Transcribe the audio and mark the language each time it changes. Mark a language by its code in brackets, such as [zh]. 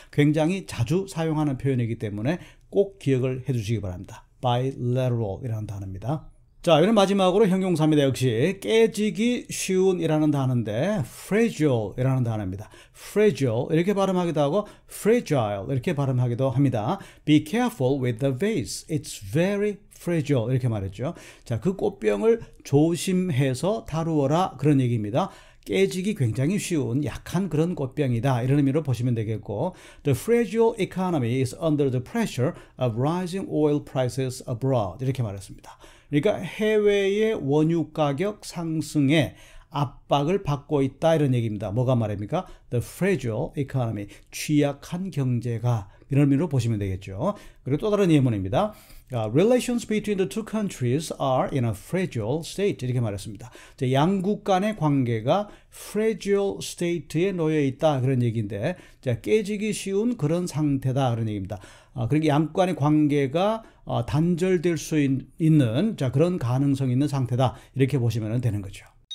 [ko] 굉장히 자주 사용하는 표현이기 때문에 꼭 기억을 해 주시기 바랍니다. bilateral 이라는 단어입니다. 자, 이번엔 마지막으로 형용사입니다. 역시 깨지기 쉬운 이라는 단어인데 fragile 이라는 단어입니다. fragile 이렇게 발음하기도 하고 fragile 이렇게 발음하기도 합니다. [en] Be careful with the vase. It's very fragile [ko] 이렇게 말했죠. 자, 그 꽃병을 조심해서 다루어라 그런 얘기입니다. 깨지기 굉장히 쉬운 약한 그런 꽃병이다 이런 의미로 보시면 되겠고, [en] The fragile economy is under the pressure of rising oil prices abroad [ko] 이렇게 말했습니다. 그러니까 해외의 원유 가격 상승에 압박을 받고 있다 이런 얘기입니다. 뭐가 말입니까? [en] The fragile economy, [ko] 취약한 경제가 이런 의미로 보시면 되겠죠. 그리고 또 다른 예문입니다. [en] Relations between the two countries are in a fragile state [ko] 이렇게 말했습니다. 양국 간의 관계가 fragile state에 놓여 있다 그런 얘기인데, 자, 깨지기 쉬운 그런 상태다 그런 얘기입니다. 그러니까 양국 간의 관계가 단절될 수 있는 자, 그런 가능성이 있는 상태다 이렇게 보시면 되는 거죠.